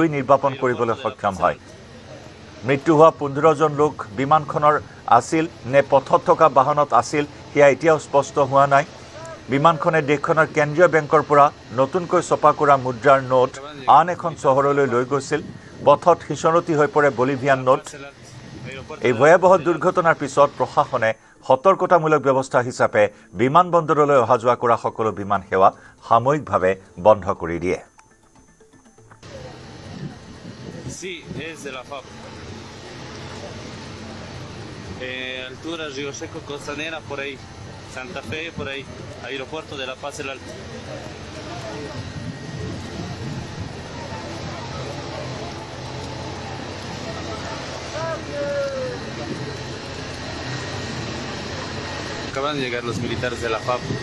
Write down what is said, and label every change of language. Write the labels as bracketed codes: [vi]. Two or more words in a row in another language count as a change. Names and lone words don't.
[as] নিৰ্বাপন কৰিবলৈ সক্ষম হয় মৃত্যু হোৱা 15 জন লোক বিমানখনৰ আছিল নে পথত থকা বাহনত আছিল সেয়া এতিয়াও স্পষ্ট হোৱা নাই বিমানখনে দেশখনৰ কেন্দ্ৰীয় বেংকৰ পৰা নতুনকৈ ছপা কৰা মুদ্ৰাৰ নোট আন এখন চহৰলৈ লৈ গৈছিল পথত হিচৰতি হৈ পৰে বলিভিয়ান নোট এই ভয়াবহ দুৰ্ঘটনাৰ পিছত প্ৰশাসনে সতৰ্কতামূলক ব্যৱস্থা হিচাপে বিমানবন্দৰলৈ অহা যোৱা কৰা সকলো বিমান সেৱা সাময়িকভাৱে বন্ধ কৰি দিয়ে [es] altura Río Seco, Costanera, por ahí, Santa Fe, por ahí, aeropuerto de La Paz, el Alto. Acaban de llegar los militares de la FAB.